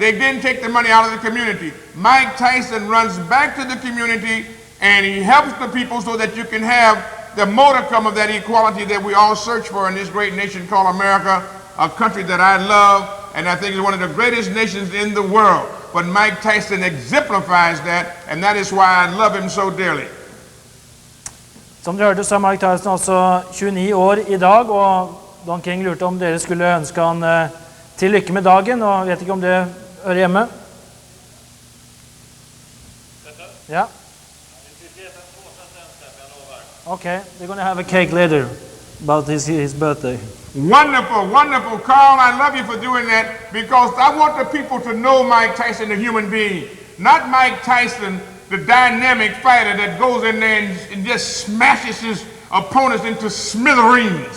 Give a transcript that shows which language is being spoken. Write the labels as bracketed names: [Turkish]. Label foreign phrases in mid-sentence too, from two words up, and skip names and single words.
[English] They didn't take the money out of the community. Mike Tyson runs back to the community, and he helps the people so that you can have the modicum of that equality that we all search for in this great nation called America, a country that I love, and I think is one of the greatest nations in the world. But Mike Tyson exemplifies that, and that is why I love him so dearly. [Norwegian] Som dere hørte, så er Mike Tyson altså 29 år i dag, og Don King lurte om dere skulle ønske han til lykke med dagen, og vet ikke om det hører hjemme. Ja. [English] Okay, they're going to have a cake later about his birthday. Wonderful, wonderful. Carl, I love you for doing that, because I want the people to know Mike Tyson, the human being. Not Mike Tyson, the dynamic fighter that goes in there and just smashes his opponents into smithereens.